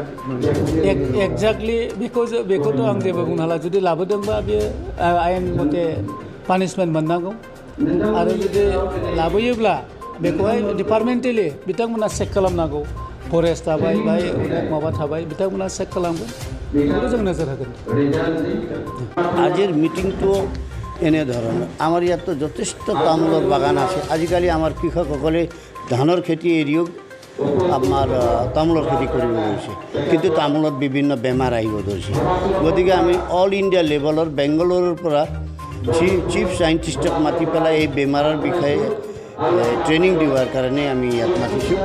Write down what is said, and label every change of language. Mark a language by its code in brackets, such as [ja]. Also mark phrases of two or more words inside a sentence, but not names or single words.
[brx] एक्जाक्टलि बेखौथ' आं जेबो बुंनो हाला। जुदि लाबोदोंबा बेयो आयेन मथे पानिशमेन्ट मोननांगौ आरो जुदि लाबोयोब्ला बेखौहाय डिपार्टमेन्टेलि बिथांमोना चेक खालामनांगौ। फरेस्ट थाबाय बाय अनेक माबा थाबाय, बिथांमोना चेक खालामगोन, बेखौ जों नोजोर होगोन। [as] আজিৰ মিটিংটো এনেধৰণৰ। আমাৰ ইয়াততো যথেষ্ট তামোলৰ বাগান আছে। আজিকালি আমাৰ কৃষকসকলে ধানৰ খেতি এৰিও আমাৰ তামোলৰ খেতি কৰিব ধৰিছে, কিন্তু তামোলত বিভিন্ন বেমাৰ আহিব ধৰিছে। গতিকে আমি [en] All India [as] লেভেলৰ বেংগালুৰুৰ পৰা [en] chief scientist [as] মাতি পেলাই এই বেমাৰৰ বিষয়ে ট্ৰেইনিং দিয়াৰ কাৰণে আমি ইয়াত মাতিছোঁ।